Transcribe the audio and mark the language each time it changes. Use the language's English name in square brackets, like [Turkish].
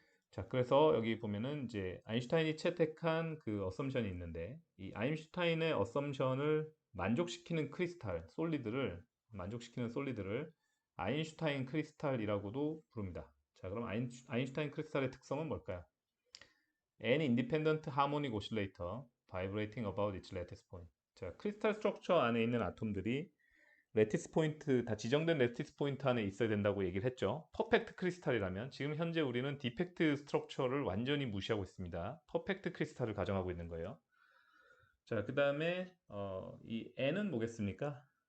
[Korean] 자, 그래서 여기 보면은 이제 아인슈타인이 채택한 그 어썸션이 있는데 이 아인슈타인의 어썸션을 만족시키는 크리스탈, 솔리드를 만족시키는 솔리드를 아인슈타인 크리스탈이라고도 부릅니다. 자, 그럼 아인슈타인 크리스탈의 특성은 뭘까요? [English] An independent harmonic oscillator vibrating about its lattice point. [Korean] 자, 크리스탈 스트럭처 안에 있는 아톰들이 레티스 포인트, 다 지정된 레티스 포인트 안에 있어야 된다고 얘기를 했죠. 퍼펙트 크리스탈이라면 지금 현재 우리는 디펙트 스트럭처를 완전히 무시하고 있습니다. 퍼펙트 크리스탈을 가정하고 있는 거예요. 자, 그 다음에 이 N은 뭐겠습니까?